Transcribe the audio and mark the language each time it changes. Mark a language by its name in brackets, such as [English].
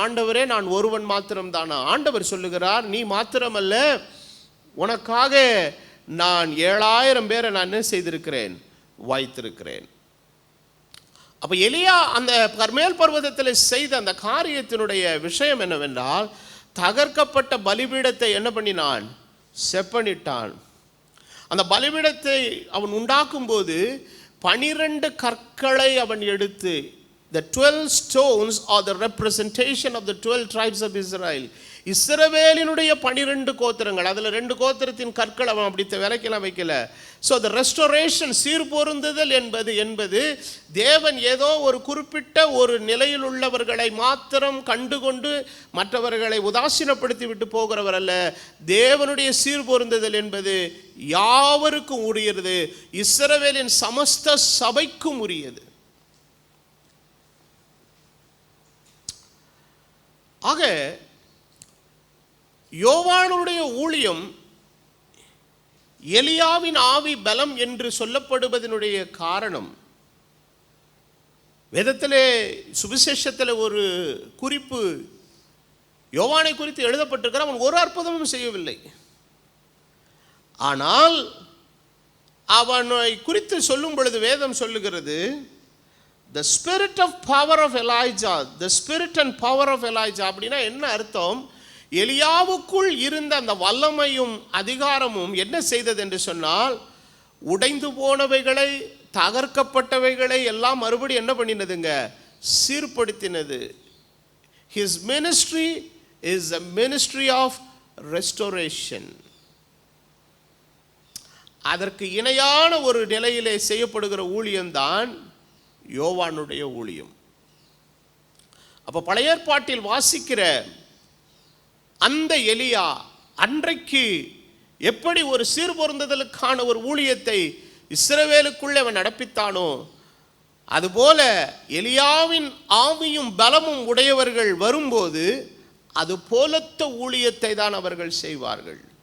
[Tamil] ஆண்டவரே, நான் ஒருவன் மாத்திரம்தானா? ஆண்டவர் சொல்லுகிறார், நீ மாத்திரமல்ல, உனக்காக நான் 7000 பேரை நான் என்ன செய்திருக்கிறேன்? வைத்திருக்கிறேன். அப்போ எலியா அந்த கர்மேல் பர்வதத்தில் செய்த அந்த காரியத்தினுடைய விஷயம் என்னவென்றால், தகர்க்கப்பட்ட பலிபீடத்தை என்ன பண்ணினான்? செப்பனிட்டான். அந்த பலிபீடத்தை அவன் உண்டாக்கும் போது 12 கற்களை அவன் எடுத்து, [English] the 12 stones are the representation of the 12 tribes of Israel. [Tamil] இஸ்ரவேலினுடைய 12 கோத்திரங்கள், அதில் 2 கோத்திரத்தின் கற்கள் அவன் அப்படி விலைக்கெல்லாம் வைக்கல. [English] so the restoration, [Tamil] சீர்பொருந்துதல் என்பது தேவன் ஏதோ ஒரு குறிப்பிட்ட ஒரு நிலையில் உள்ளவர்களை மாத்திரம் கண்டுகொண்டு மற்றவர்களை உதாசீனப்படுத்தி விட்டு போகிறவர் அல்ல. தேவனுடைய சீர்பொருந்துதல் என்பது யாவருக்கும் உரியது, இஸ்ரவேலின் சமஸ்த சபைக்கும் உரியது. ஆக யோவானுடைய ஊழியம் எலியாவின் ஆவி பலம் என்று சொல்லப்படுவதனுடைய காரணம், வேதத்திலே சுவிசேஷத்தில் ஒரு குறிப்பு யோவானை குறித்து எழுதப்பட்டிருக்கிற, அவன் ஒரு அற்புதமும் செய்யவில்லை. ஆனால் அவனை குறித்து சொல்லும் பொழுது வேதம் சொல்லுகிறது, [English] the spirit of power of Elijah, the spirit and power of Elijah. [Tamil] அப்படின்னா என்ன அர்த்தம்? எலியாவுக்குள் இருந்த அந்த வல்லமையும் அதிகாரமும் என்ன செய்தது என்று சொன்னால், உடைந்து போனவைகளை, தகர்க்கப்பட்டவைகளை எல்லாம் மறுபடி என்ன பண்ணினதுங்க? சீர்படுத்தினது. [English] His ministry is a ministry of restoration. [Tamil] அதற்கு இணையான ஒரு நிலையிலே செய்யப்படுகிற ஊழியம்தான் யோவானுடைய ஊழியம். அப்போ பழைய ஏற்பாட்டில் வாசிக்கிற அந்த எலியா அன்றைக்கு எப்படி ஒரு சீர்பொருந்துதலுக்கான ஒரு ஊழியத்தை இஸ்ரவேலுக்குள்ளே அவன் நடப்பித்தானோ, அதுபோல எலியாவின் ஆவியும் பலமும் உடையவர்கள் வரும்போது அது போலத்த ஊழியத்தை தான் அவர்கள் செய்வார்கள்.